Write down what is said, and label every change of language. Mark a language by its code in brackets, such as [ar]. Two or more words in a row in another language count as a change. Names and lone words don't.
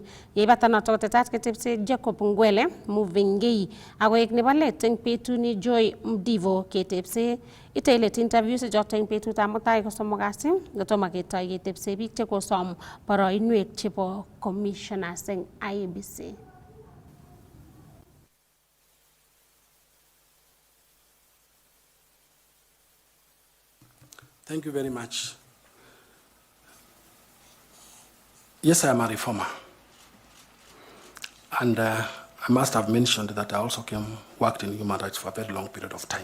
[kln] Yeibata noto kotetat ketepse Jacob Ngwele Muvingei akoek nebo let eng betuni Joy Mdivo ketepse itelet interviews choto eng betutab mutai ko somok kasi kotomo ketoi ketepse biik chekosom boroinwek chebo commissioners eng IEBC. [en] Thank you very much. Yes, I am a reformer. And I must have mentioned that I also worked in human rights for a very long period of time.